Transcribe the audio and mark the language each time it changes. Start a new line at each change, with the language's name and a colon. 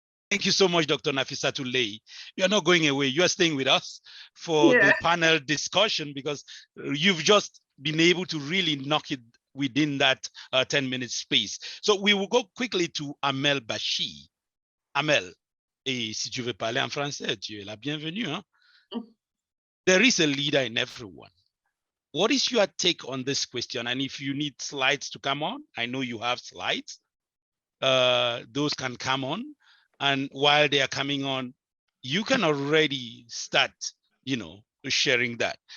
English: Thank you so much, Dr. Nafissatou Leye. You're not going away. You're staying with us for the panel discussion because you've just been able to really knock it within that 10-minute space. So we will go quickly to Amel Bashi.
French: Amel, et si tu veux parler en français, tu es la bienvenue. Hein?
English: There is a leader in everyone. What is your take on this question? And if you need slides to come on, I know you have slides. Those can come on. And while they are coming on, you can already start, sharing that.